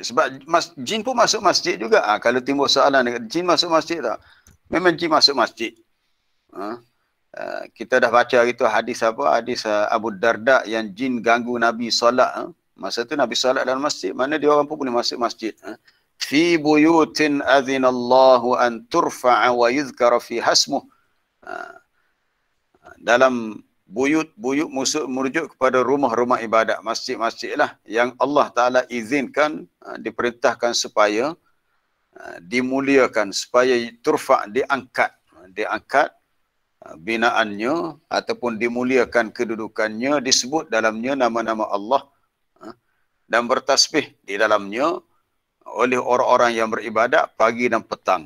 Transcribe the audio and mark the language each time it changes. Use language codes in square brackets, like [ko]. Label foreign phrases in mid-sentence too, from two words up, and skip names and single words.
[ms] Sebab jin pun masuk masjid juga. Kalau timbul soalan, jin masuk masjid tak? Memang jin masuk masjid. Kita dah baca itu hadis apa? Hadis Abu Darda yang jin ganggu Nabi solat. Masa tu Nabi solat dalam masjid. Mana dia orang pun boleh masuk masjid. [ar] في بيوت أذن الله أن ترفع ويذكر فيها اسمه. [ms] Dalam buyut merujuk kepada rumah-rumah ibadat, masjid-masjid lah yang Allah Ta'ala izinkan, diperintahkan supaya dimuliakan, supaya turfa' diangkat binaannya ataupun dimuliakan kedudukannya, disebut dalamnya nama-nama Allah dan bertasbih di dalamnya oleh orang-orang yang beribadat pagi dan petang.